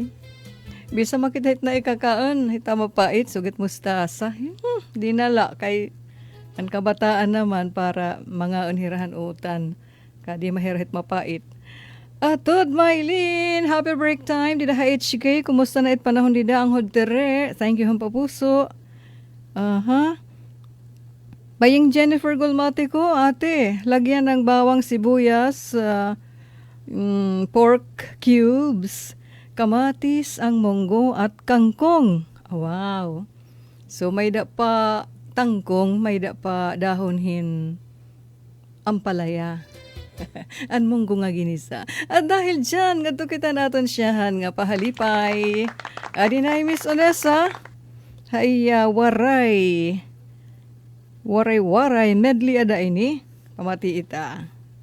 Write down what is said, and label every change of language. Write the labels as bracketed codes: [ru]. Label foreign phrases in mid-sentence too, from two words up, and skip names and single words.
[war] Bisa makita na ikakaon, hita mapait sugat mustasa. Di nala kay ang kabataan naman para mga unhirahan utan. Kadi mahirahit mapait. Atod, Mylene, [en] happy break time. [war] Dida HK, kumusta na it panahon dida ang hodtere? [en] Thank you, [war] hampa puso. [tl] Baying Jennifer Gulmati ko, ate, lagyan ng bawang sibuyas, [en] pork cubes, [tl] kamatis, ang monggo, at kangkong. [war] Wow. So, may da pa tangkong, may da pa dahonhin ampalaya. An monggo nga ginisa. [tl] At dahil dyan, [war] nga kita naton siyahan nga pahalipay. Adinay Miss Onesa, waray medley ada ini. Pamati ita.